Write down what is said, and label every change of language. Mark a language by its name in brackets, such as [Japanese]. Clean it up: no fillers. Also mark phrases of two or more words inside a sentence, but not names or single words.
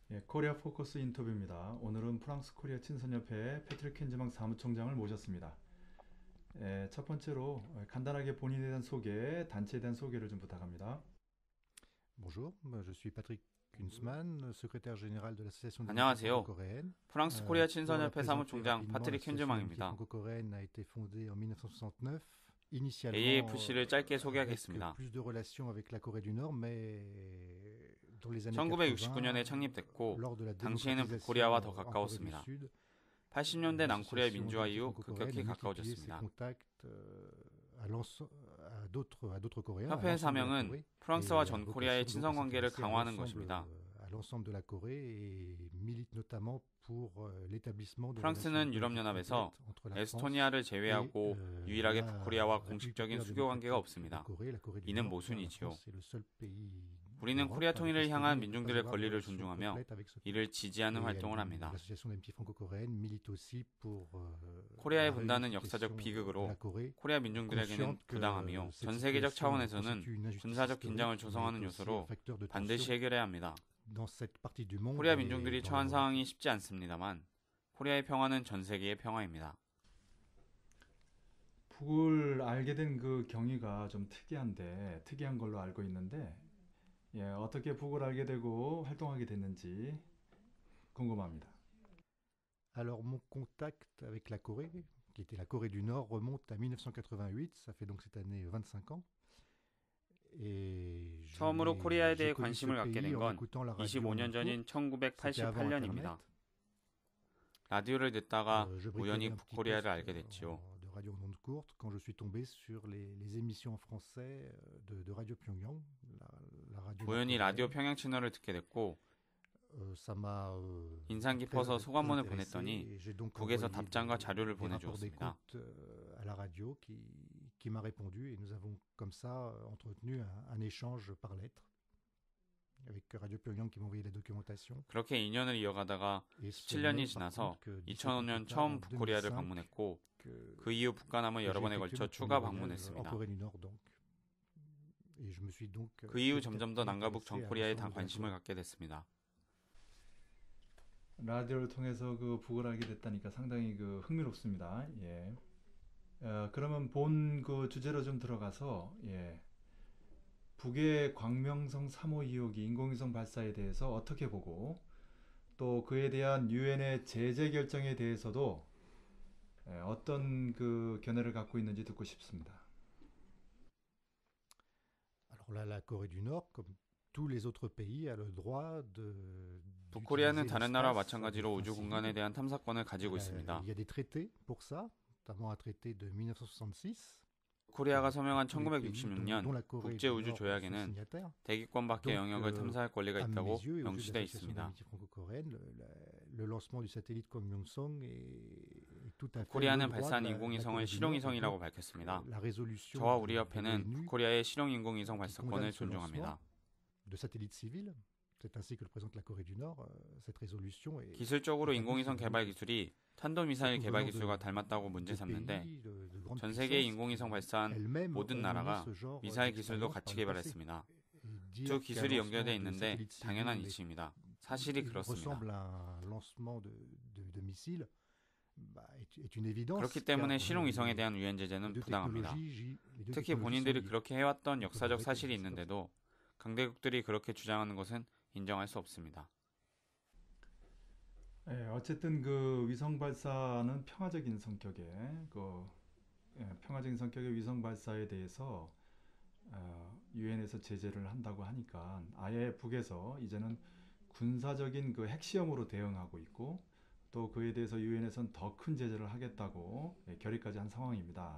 [Korean] 코리아 포커스 인터뷰입니다. 오늘은 프랑스 코리아 친선협회 패트릭 켄즈망 사무총장을 모셨습니다. 첫 번째로 간단하게 본인에 대한 소개, 단체에 대한 소개를 좀 부탁합니다. [French] Bonjour, je suis Patrick Kunzmann, secrétaire général de l'Association des études [Korean] 안녕하세요. [French] franco-coréennes. [Korean] 프랑스 코리아 [French] Pour la [Korean] 친선협회 [French] présenter [Korean] 사무총장 [French] rapidement, [Korean] 파트릭 [French] l'Association d'amitié [Korean] 켄즈망입니다. [French] franco-coréenne a été fondée en 1969. Initialement, [Korean] AAFC를 짧게 [French] avec [Korean] 소개하겠습니다. [French] plus de relations avec la Corée du Nord, mais dans les années [Korean] 1969년에 [French] 80, [Korean] 창립됐고 [French] lors de la [Korean] 당시에는 [French] démocratisation [Korean] 북코리아와 더 [French] en Corée du [Korean] 가까웠습니다. [French] Sud, [Korean] 80년대 남코리아의 민주화 [French] l'Association [Korean] 이후 [French] d'amitié [Korean] 급격히 [French] franco-coréenne a multiplié ses [Korean] 가까워졌습니다. [French] contacts à d'autres Coréens, à [Korean] 협회의 [French] l'ensemble de la [Korean] 사명은 [French] Corée, [Korean] 프랑스와 [French] et [Korean] 전 [French] a [Korean] 코리아의 [French] vocation [Korean] 친선 [French] donc à [Korean] 관계를 [French] s'intéresser à [Korean] 강화하는 [French] l'ensemble, [Korean] 것입니다. [French] à l'ensemble de la Corée et milite notamment pour l'établissement de [Korean] 프랑스는 [French] relations [Korean] 유럽연합에서 [French] complètes entre la France [Korean] 에스토니아를 제외하고 유일하게 [French] la [Korean] 북코리아와 [French] République [Korean] 공식적인 [French] populaire [Korean] 수교 관계가 [French] démocratique [Korean] 없습니다. [French] de Corée, la Corée du [Korean] 이는 [French] Nord, car la [Korean] 모순이지요. [French] France est le seul pays [Korean] 우리는 [French] d'Europe [Korean] 코리아 [French] avec [Korean] 통일을 [French] l'Estonie [Korean] 향한 [French] et [Korean] 민중들의 [French] pas avoir de [Korean] 권리를 [French] relations [Korean] 존중하며 [French] complètes avec ce pays. [Korean] 이를 지지하는 [French] Et [Korean] 활동을 합니다. [French] l'Association d'amitié franco-coréenne milite aussi pour [Korean] 코리아의 [French] la [Korean] 분단은 역사적 [French] réunification de [Korean] 비극으로 [French] la Corée, [Korean] 코리아 민중들에게는 [French] consciente que [Korean] 부당하며 [French] cette [Korean] 전 세계적 [French] situation [Korean] 차원에서는 [French] constitue une injustice [Korean] 군사적 [French] historique, [Korean] 긴장을 [French] mais [Korean] 조성하는 [French] est aussi un [Korean] 요소로 [French] facteur de [Korean] 반드시 [French] tension [Korean] 해결해야 합니다. [French] dans cette partie du monde [Korean] 코리아 [French] et [Korean] 민중들이 [French] dans [Korean] 처한 [French] le monde. [Korean] 상황이 쉽지 않습니다만 코리아의 평화는 전 세계의 평화입니다. 북을 알게 된 그 경위가 좀 특이한 걸로 알고 있는데, 어떻게 북을 알게 되고 활동하게 됐는지 궁금합니다. [French] Alors mon contact avec la Corée, qui était la Corée du Nord, remonte à 1988, ça fait donc cette année 25 ans. Et [Korean] 처음으로 코리아에 대해 [French] j'ai connu ce [Korean] 관심을 갖게 [French] pays [Korean] 된 [French] en [Korean] 건 [French] écoutant la radio [Korean] 25년 전인 [French] C'était avant [Korean] 1988년입니다. [French] Internet. [Korean] 라디오를 듣다가 [French] Je [Korean] 우연히 [French] bricolais un petit [Korean] 북코리아를 [French] poste [Korean] 알게 됐지요. [French] de radio en ondes courtes quand je suis tombé sur les émissions en français de Radio Pyongyang, la radio [Korean] 우연히 라디오 [French] nord-coréenne. [Korean] 평양 채널을 듣게 됐고 [French] Ça m'a [Korean] 인상 [French] très [Korean] 깊어서 소감문을 [French] intéressé [Korean] 보냈더니 [French] et j'ai donc [Korean] 북에서 [French] envoyé [Korean] 답장과 자료를 [French] des rapports [Korean] 보내주었습니다. [French] d'écoute à la radio qui m'a répondu et nous avons comme ça entretenu un échange par lettre avec Radio Pyongyang qui m'a envoyé la documentation. [Korean] 그렇게 인연을 이어가다가 [French] Et ce [Korean] 17년이 [French] n'est, par [Korean] 지나서 [French] contre, que 17 ans [Korean] 2005년 [French] plus tard, [Korean] 처음 [French] en [Korean] 북코리아를 [French] 2005, [Korean] 방문했고 [French] que [Korean] 그 이후 북한함을 여러 [French] j'ai [Korean] 번에 [French] effectué [Korean] 걸쳐 [French] mon [Korean] 추가 [French] premier voyage en [Korean] 방문했습니다. [French] Corée du Nord donc. Et je me suis donc [Korean] 그 이후 [French] petit à [Korean] 점점 더 [French] petit [Korean] 남과 북 [French] intéressé [Korean] 전 [French] à [Korean] 코리아에 [French] l'ensemble de la [Korean] 관심을 [French] Corée. [Korean] 갖게 됐습니다. 라디오를 통해서 그 북을 알게 됐다니까 상당히 그 흥미롭습니다. 그러면 본 그 주제로 좀 들어가서, 북의 광명성 3호 2호기 인공위성 발사에 대해서 어떻게 보고, 또 그에 대한 유엔의 제재 결정에 대해서도 어떤 그 견해를 갖고 있는지 듣고 싶습니다. [French] Alors là, la Corée du Nord, comme tous les autres pays, a le droit de [Korean] 북코리아는 [French] d'utiliser [Korean] 다른 나라와 [French] l'espace à [Korean] 마찬가지로 [French] des [Korean] 우주 [French] fins [Korean] 공간에 [French] civiles. [Korean] 대한 탐사권을 가지고 있습니다. [French] Il y a des traités pour ça, notamment un traité de 1966. [Korean] 코리아가 서명한 [French] Tous les pays, dont [Korean] 1966년 [French] la Corée du [Korean] 국제 우주 [French] Nord, sont [Korean] 조약에는 [French] signataires. [Korean] 대기권 밖의 [French] Donc, [Korean] 영역을 탐사할 권리가 [French] À mes [Korean] 있다고 [French] yeux, et aux yeux de [Korean] 명시되어 [French] l'Association [Korean] 있습니다. [French] d'amitié franco-coréenne, le lancement du satellite Kwangmyong-song est tout à fait [Korean] 코리아는 [French] le droit [Korean] 발사한 [French] de la [Korean] 인공위성을 [French] Corée du Nord. [Korean] 실용위성이라고 [French] Donc, [Korean] 밝혔습니다. [French] la résolution [Korean] 저와 우리 [French] de [Korean] 협회는 [French] l'ONU [Korean] 북코리아의 실용 인공위성 [French] qui [Korean] 발사권을 [French] condamne ce [Korean] 존중합니다. [French] lancement de satellites civils, c'est ainsi que le présente la Corée du Nord, cette résolution est [Korean] 기술적으로 인공위성 개발 기술이 탄도미사일 개발 기술과 닮았다고 문제 [French] des [Korean] 삼는데 [French] pays de grande [Korean] 전 세계의 [French] puissance [Korean] 인공위성 [French] qui [Korean] 발사한 [French] elles-mêmes [Korean] 모든 [French] ont [Korean] 나라가 [French] mené ce genre [Korean] 미사일 기술도 [French] d'expérience [Korean] 같이 [French] par le passé. [Korean] 개발했습니다. [French] Et dire [Korean] 두 [French] qu'un [Korean] 기술이 연결되어 [French] lancement de [Korean] 있는데 [French] satellites [Korean] 당연한 [French] civils [Korean] 이치입니다. 사실이 그렇습니다. [French] ressemble à un lancement de missiles est une évidence. [Korean] 그렇기 때문에 [French] car [Korean] 실용위성에 대한 유엔 [French] les [Korean] 제재는 [French] deux [Korean] 부당합니다. [French] technologies [Korean] 특히 본인들이 [French] sont [Korean] 그렇게 해왔던 역사적 그렇게 사실이 있을 수 있는데도 강대국들이 그렇게 주장하는 것은 인정할 수 없습니다. 어쨌든 그 위성 발사는 평화적인 성격의 평화적인 성격의 위성 발사에 대해서 유엔에서 제재를 한다고 하니까 아예 북에서 이제는 군사적인 그 핵시험으로 대응하고 있고, 또 그에 대해서 유엔에서는 더 큰 제재를 하겠다고 결의까지 한 상황입니다.